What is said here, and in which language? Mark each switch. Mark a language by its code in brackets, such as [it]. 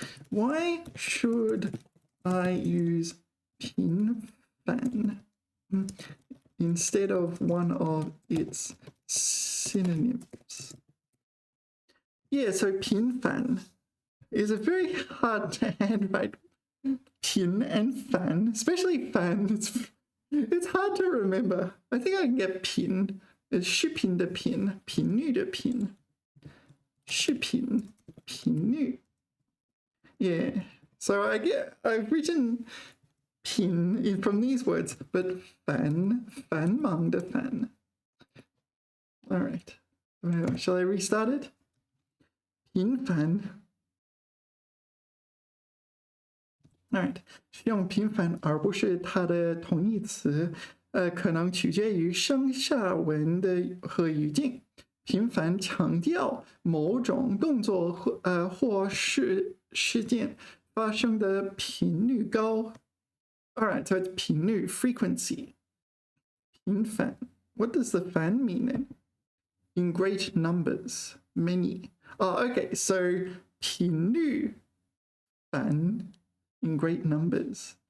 [en] Why should I use 频繁 instead of one of its synonyms? Yeah, so 频繁 is a very hard to handwrite. 频 and 繁, especially 繁, it's hard to remember. I think I can get 频, it's [zh] 视频的频, 频率的频, 视频, 频率. [en] Yeah, so I've written 频 from these words, but 繁忙的繁. All right, shall I restart it? [zh] 频繁. [en] Alright, [zh] 用频繁而不是它的同义词，可能取决于上下文的和语境。频繁强调某种动作或事件发生的频率高。 [en] Alright, so it's 频率 frequency. [zh] 频繁. [en] What does the 繁 mean then? In great numbers, many. Oh, okay, so 频率繁 in great numbers.